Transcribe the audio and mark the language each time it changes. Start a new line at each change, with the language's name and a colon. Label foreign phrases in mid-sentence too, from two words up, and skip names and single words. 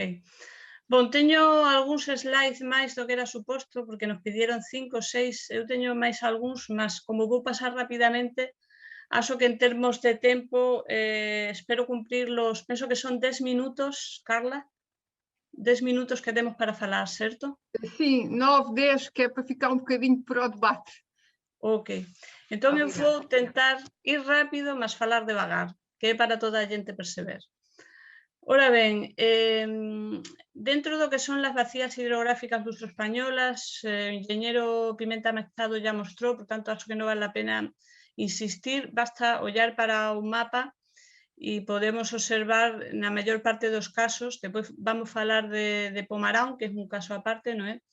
Galician: Bon, teño algúns slides máis do que era suposto, porque nos pidieron 5 ou 6, eu teño máis algúns, mas como vou pasar rapidamente, acho que en termos de tempo espero cumplirlos, penso que son 10 minutos, Carla, 10 minutos que temos para falar, certo?
Portuguese: Sim, 9, 10, que é para ficar um bocadinho para o debate.
Galician: Ok, entón eu
Portuguese: Obrigada.
Galician: vou tentar ir rápido, mas falar devagar, que é para toda a xente perceber. Ora ben, dentro do que son as vacías hidrográficas luso-españolas, o enxeñero Pimenta Machado ya mostrou, por tanto, acho que non vale a pena insistir, basta ollar para un mapa e podemos observar na maior parte dos casos, depois vamos falar de Pomarán, que é un caso aparte, non é?